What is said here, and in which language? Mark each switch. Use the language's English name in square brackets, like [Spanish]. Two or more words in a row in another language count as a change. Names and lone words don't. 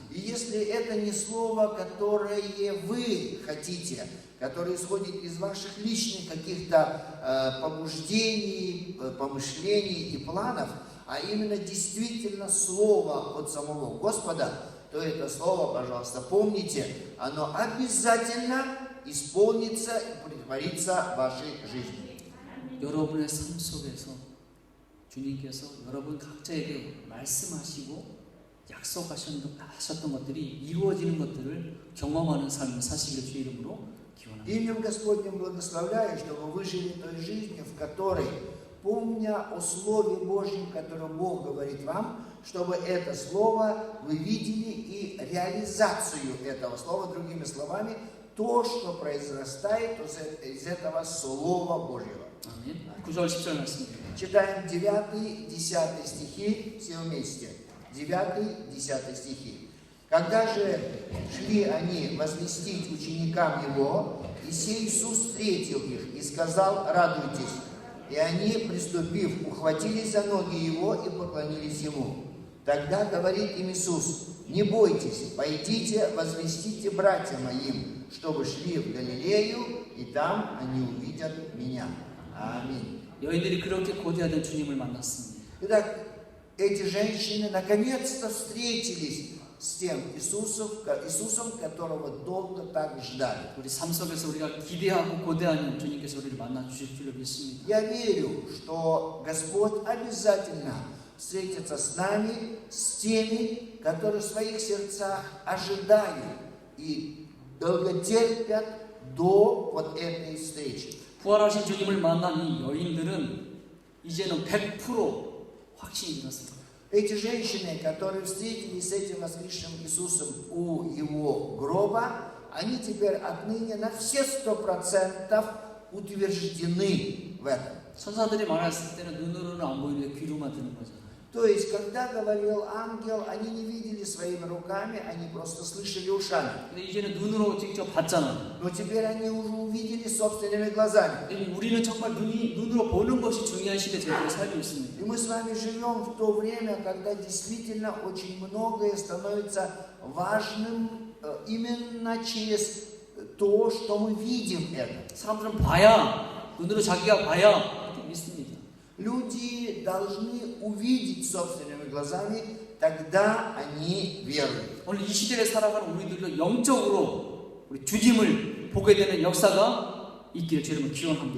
[Russian] И если это не слово, которое вы хотите, которое исходит из ваших личных каких-то побуждений, помышлений и планов, а именно действительно слово от самого Господа, то это слово, пожалуйста, помните, оно обязательно исполнится и претворится в вашей жизни. [Korean] 여러분의 삶 속에서 주님께서 여러분 각자에게 말씀하시고 약속하셨던 것들이 이루어지는 것들을 경험하는 삶을 사시기를 주의 이름으로 기원합니다. [Russian] Именем Господним благословляю, чтобы вы жили той жизнью, в которой, помня о Слове Божьем, которое Бог говорит вам, чтобы это Слово вы видели и реализацию этого Слова, другими словами, то, что произрастает из этого Слова Божьего. [Korean] 아멘. 9절 10절 말씀입니다. [Russian] Читаем 9-10 стихи все вместе. 9-10 стихи. Когда же шли они возвестить ученикам Его, и сей Иисус встретил их и сказал: «Радуйтесь». И они, приступив, ухватились за ноги Его и поклонились Ему. Тогда говорит им Иисус: «Не бойтесь, пойдите, возвестите братьям моим, чтобы шли в Галилею, и там они увидят Меня». Аминь. [Korean] 여인들이 그렇게 고대하던 주님을 만났습니다. [Russian] Итак, эти женщины наконец-то встретились с тем Иисусом, которого долго так ждали. [Korean] 우리 삶 속에서 우리가 기대하고 고대하는 주님께서 우리를 만나 주실 줄로 믿습니다. [Russian] Я верю, что Господь обязательно встретится с нами, с теми, которые в своих сердцах ожидают и долготерпят до вот этой встречи. [Korean] 부활하신 주님을 만난 이 여인들은 이제는 100% 확신이 들었습니다. [Russian] Эти женщины, которые встретились с этим воскресшим Иисусом у его гроба, они теперь отныне на все 100% утверждены в этом. [Korean] 천사들이 말했을 때는 눈으로는 안 보이는데 귀로만 듣는 거잖아요. [Russian] То есть, когда говорил ангел, они не видели своими руками, они просто слышали ушами. [Korean] 근데 이제는 눈으로 직접 봤잖아요. [Russian] Но теперь они уже увидели собственными глазами. [Korean] 우리는 정말 눈으로 보는 것이 중요한 시대 제대로 살고 있습니다. [Russian] И мы с вами живем в то время, когда действительно очень многое становится важным именно через то, что мы видим это. [Korean] 사람들은 봐야, 눈으로 자기가 봐야 그렇게 믿습니다. [Russian] Люди должны увидеть собственными глазами, тогда они веруют. [Korean] 오늘 이 시대에 살아가는 우리들도 영적으로 우리 주님을 보게 되는 역사가 있기를 주님을 기원합니다.